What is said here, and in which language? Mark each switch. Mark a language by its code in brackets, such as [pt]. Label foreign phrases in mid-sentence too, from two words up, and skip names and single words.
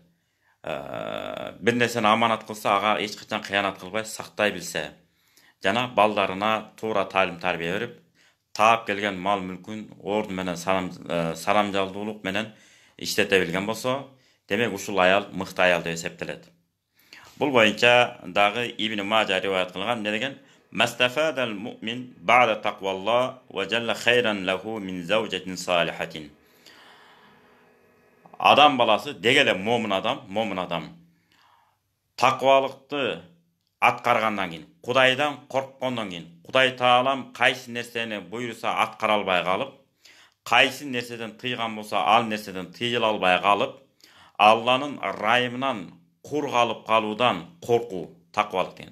[ky] Бир нерсени аманат кылса, ага эч качан кыянат кылбай сактай билсе, жана балдарына туура таалим тарбия берип, таап келген мал мүлкүн ордун менен саламжалдуулук менен иштете билген болсо, демек ушул аял мыкты аял деп эсептелет. Бул боюнча дагы Ибн Мажа риваят кылган эмне деген? [ar] مستفاد المؤمن بعد تقوى الله وجل خيرا له من زوجة صالحة. [ky] Адам баласы, дегеле момун адам, таквалыкты аткаргандан кийин, Кудайдан корккондон кийин, Кудай Таалам кайсы нерсени буйруса аткара албай калып, кайсы нерседен тыйган болсо ал нерседен тыйыла албай калып, Алланын ырайымынан кур калып калуудан коркуу таквалык деген.